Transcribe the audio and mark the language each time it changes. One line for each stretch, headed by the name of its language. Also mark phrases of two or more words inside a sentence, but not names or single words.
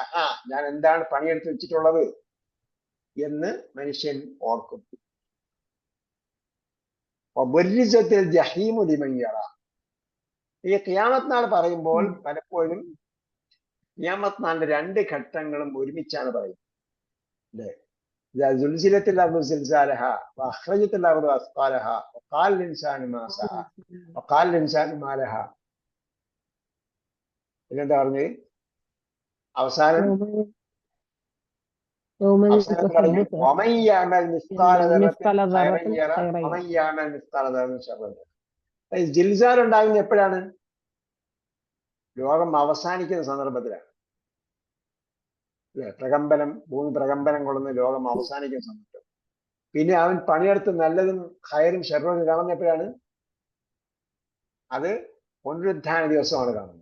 Malayalam: ഞാൻ എന്താണ് പണിയെടുത്ത് വെച്ചിട്ടുള്ളത് എന്ന് മനുഷ്യൻ ഓർക്കും.
Arabic: الجحيم لمن يرى.
Malayalam: ഈ ഖിയാമത്ത് നാൾ പറയുമ്പോൾ പലപ്പോഴും ഖിയാമത്ത് നാളിന്റെ 2 ഘട്ടങ്ങളും ഒരുമിച്ചാണ് പറയുന്നത്. അല്ലേ?
Arabic: زلزلت الأرض زلزالها وأخرجت الأرض أثقالها وقال الإنسان ما سعى وقال الإنسان ما لها.
Malayalam: പിന്നെന്താ പറഞ്ഞത്? അവസാനം പറഞ്ഞു
Arabic: ومن يعمل مثقال ذرة خيرا يره ومن يعمل مثقال ذرة شرا يره.
Malayalam: ജിൽസാൽ ഉണ്ടാകുന്നത് എപ്പോഴാണ്? ലോകം അവസാനിക്കുന്ന സന്ദർഭത്തിലാണ്. പ്രകമ്പനം, ഭൂമി പ്രകമ്പനം കൊള്ളുന്ന ലോകം അവസാനിക്കുന്ന സമയത്ത്. പിന്നെ അവൻ പണിയെടുത്ത് നല്ലതും ഹയറും ഷെറും കാണുന്ന എപ്പോഴാണ്? അത് പുനരുത്ഥാന ദിവസമാണ് കാണുന്നത്.